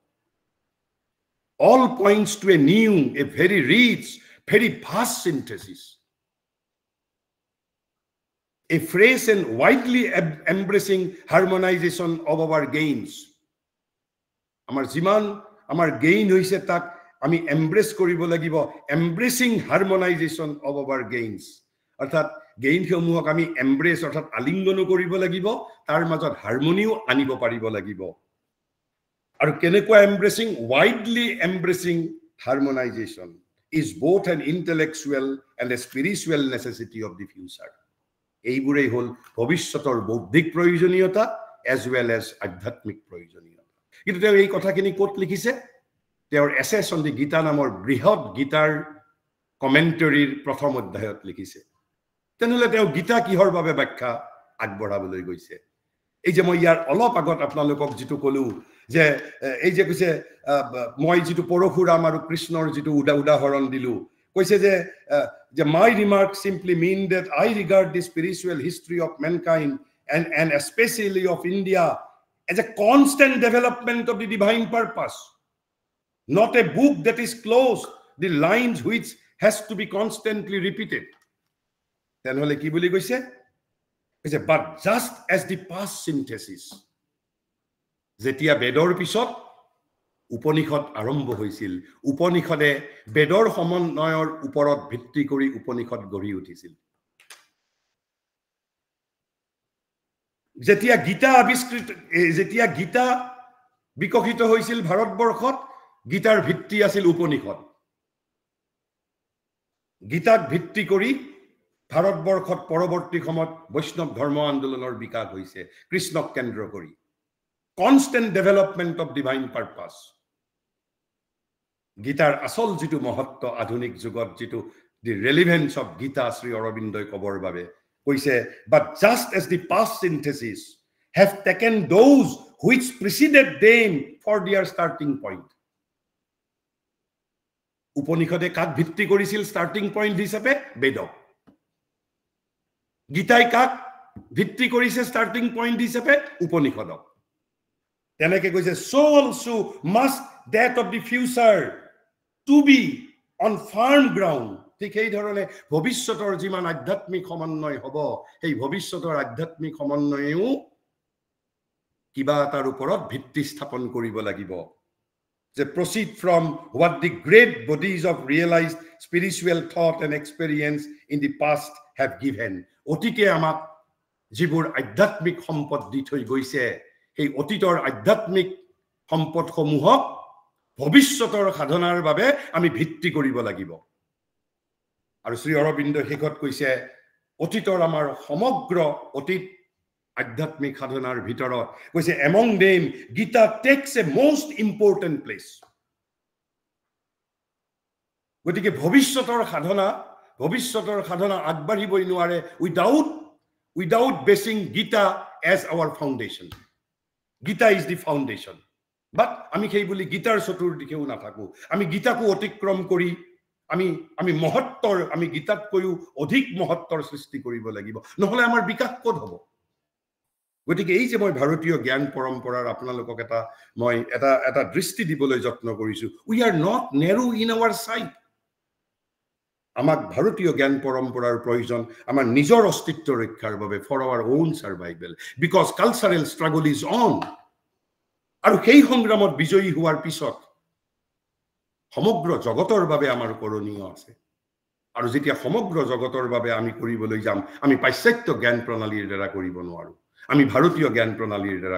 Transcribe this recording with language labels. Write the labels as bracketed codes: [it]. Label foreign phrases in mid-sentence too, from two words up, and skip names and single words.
[en] all points to a new a very rich very vast synthesis a fresh and widely embracing harmonization of our gains [as] আমাৰ যিমান আমাৰ গেইন হৈছে তাক আমি এমব্ৰেস কৰিব লাগিব [en] embracing harmonization of our gains [as] অৰ্থাৎ গেইন সমূহক আমি এমব্ৰেস অৰ্থাৎ আলিঙ্গন কৰিব লাগিব তাৰ মাজত হাৰমনিও আনিব পাৰিব লাগিব আৰু কেনেকুৱা [en] embracing widely embracing harmonization is both an intellectual and a spiritual necessity of the future [as] এইবোৰেই হল ভৱিষ্যতৰ বৌদ্ধিক প্ৰয়োজনীয়তা [en] as well as [as] আধ্যাত্মিক প্ৰয়োজনীয়তা কিন্তু তেওঁ এই কথাখিনি ক'ত লিখিছে তেওঁৰ এছেছ অন দি গীতা নামৰ বৃহৎ গীতাৰ কমেন্টাৰীৰ প্ৰথম অধ্যায়ত লিখিছে তেনেহলে তেওঁ গীতা কিহৰ বাবে ব্যাখ্যা আগবঢ়াবলৈ গৈছে এই যে মই ইয়াৰ অলপ আগত আপোনালোকক যেটো কলো যে এই যে কৈছে মই যেটো পৰশুৰাম আৰু কৃষ্ণৰ যেটো উদাহৰণ দিলো কৈছে যে [en] my remarks simply mean that I regard the spiritual history of mankind and especially of India as a constant development of the divine purpose not a book that is closed the lines which has to be constantly repeated [as] তেনেহলে কি বুলি কৈছে [en] but just as the past synthesis [as] যেতিয়া বেদৰ পিছত উপনিষদ আৰম্ভ হৈছিল উপনিষদে বেদৰ সমন্বয়ৰ ওপৰত ভিত্তি কৰি উপনিষদ গঢ়ি উঠিছিল যেতিয়া গীতা বিকশিত হৈছিল ভাৰতবৰ্ষত গীতাৰ ভিত্তি আছিল উপনিষদ গীতাক ভিত্তি কৰি ভাৰতবৰ্ষত পৰৱৰ্তী সময়ত বৈষ্ণৱ ধৰ্ম আন্দোলনৰ বিকাশ হৈছে কৃষ্ণক কেন্দ্ৰ কৰি [en] constant development of divine purpose [as] গীতাৰ আসল যেটো মহত্ব আধুনিক যুগত যেটো [en] the relevance of [as] গীতা শ্ৰী অৰবিন্দই কবৰ বাবে কৈছে [en] but just as the past synthesis have taken those which preceded them for their starting point [as] উপনিষদে কাক ভিত্তি কৰিছিল [en] starting point [as] হিচাপে বেদ গীতাই কাক ভিত্তি কৰিছে [en] starting point [as] হিচাপে উপনিষদক তেনেকে কৈছে [en] so also must that of the future to be on firm ground [as] ঠিক এই ধৰণে ভৱিষ্যতৰ যিমান আধ্যাত্মিক সমন্বয় হ'ব এই ভৱিষ্যতৰ আধ্যাত্মিক সমন্বয়েও কিবা এটাৰ ওপৰত ভিত্তি স্থাপন কৰিব লাগিব যে [en] proceed from what the great bodies of realized spiritual thought and [as] experience in the past have given অতীতে আমাক যিবোৰ আধ্যাত্মিক সম্পদ দি থৈ গৈছে এই অতীতৰ আধ্যাত্মিক সম্পদসমূহক ভৱিষ্যতৰ সাধনাৰ বাবে আমি ভিত্তি কৰিব লাগিব আৰু শ্ৰী অৰবিন্দ শেষত কৈছে অতীতৰ আমাৰ সমগ্ৰ অতীত আধ্যাত্মিক সাধনাৰ ভিতৰত কৈছে [en] among them Gita takes a most important place [as] গতিকে ভৱিষ্যতৰ সাধনা আগবাঢ়িবই নোৱাৰে [en] without basing Gita as our foundation Gita is the foundation but [as] আমি সেই বুলি গীতাৰ চতুৰ্দিকেও নাথাকো আমি গীতাকো অতিক্ৰম কৰি আমি মহত্বৰ আমি গীতাতকৈও অধিক মহত্বৰ সৃষ্টি কৰিব লাগিব নহলে আমাৰ বিকাশ ক'ত হ'ব গতিকে এই যে মই ভাৰতীয় জ্ঞান পৰম্পৰাৰ আপোনালোকক এটা দৃষ্টি দিবলৈ যত্ন কৰিছো [en] we are not narrow in our sight [as] আমাক ভাৰতীয় জ্ঞান পৰম্পৰাৰ প্ৰয়োজন আমাৰ নিজৰ অস্তিত্ব ৰক্ষাৰ বাবে [en] for our own survival because cultural struggle is on [as] আৰু সেই সংগ্ৰামত বিজয়ী হোৱাৰ পিছত সমগ্ৰ জগতৰ বাবে আমাৰ কৰণীয় আছে আৰু যেতিয়া সমগ্ৰ জগতৰ বাবে আমি কৰিবলৈ যাম আমি পাশ্চাত্য জ্ঞান প্ৰণালীৰ দ্বাৰা কৰিব নোৱাৰো আমি ভাৰতীয় জ্ঞান প্ৰণালীৰ দ্বাৰা